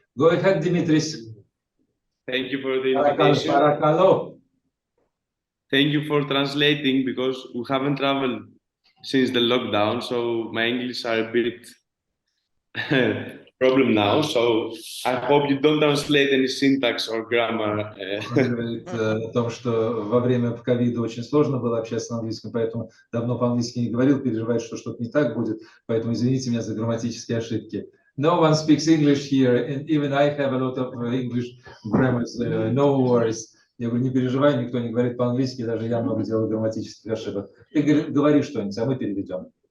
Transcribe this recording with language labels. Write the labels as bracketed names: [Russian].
[English] Go ahead, Dimitris. Thank you for the invitation. Thank you for translating, because we haven't traveled since the lockdown, so my English are a bit problem now. So I hope you don't translate any syntax or grammar. [Russian] О том, что во время ковида очень сложно было общаться на английском, поэтому давно по-английски не говорил, переживает, что что-то не так будет, поэтому извините меня за грамматические ошибки. [English] No one speaks English here, and even I have a lot of English grammars, no worries. [Russian] Я говорю, не переживай, никто не говорит по-английски, даже я много делаю грамматических ошибок. Ты говори что-нибудь, а мы переведем.